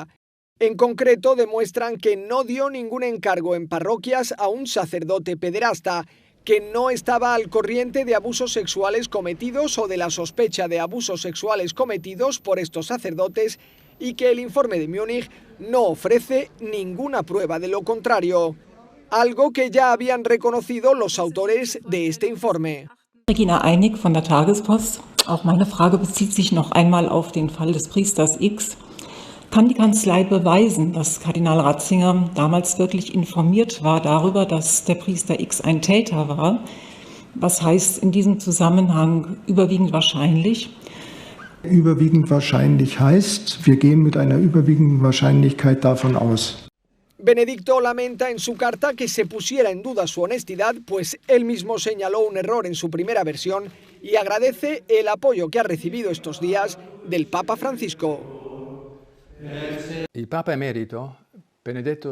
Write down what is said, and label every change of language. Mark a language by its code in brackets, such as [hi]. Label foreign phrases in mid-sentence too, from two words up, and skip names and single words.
[es] En concreto, demuestran que no dio ningún encargo en parroquias a un sacerdote pederasta, que no estaba al corriente de abusos sexuales cometidos o de la sospecha de abusos sexuales cometidos por estos sacerdotes y que el informe de Múnich no ofrece ninguna prueba de lo contrario. Algo que ya habían reconocido los autores de este informe. [de] Regina Einig von der Tagespost. Auch meine Frage bezieht sich noch einmal auf den Fall des Priesters X. Kann die Kanzlei beweisen, dass Kardinal Ratzinger damals wirklich informiert war darüber, dass der Priester X ein Täter war? Was heißt in diesem Zusammenhang überwiegend wahrscheinlich? Überwiegend wahrscheinlich heißt, wir gehen mit einer überwiegenden Wahrscheinlichkeit davon aus. [es] Benedicto lamenta en su carta que se pusiera en duda su honestidad, pues él mismo señaló un error en su primera versión y agradece el apoyo que ha recibido estos días del Papa Francisco. El Papa emérito Benedetto...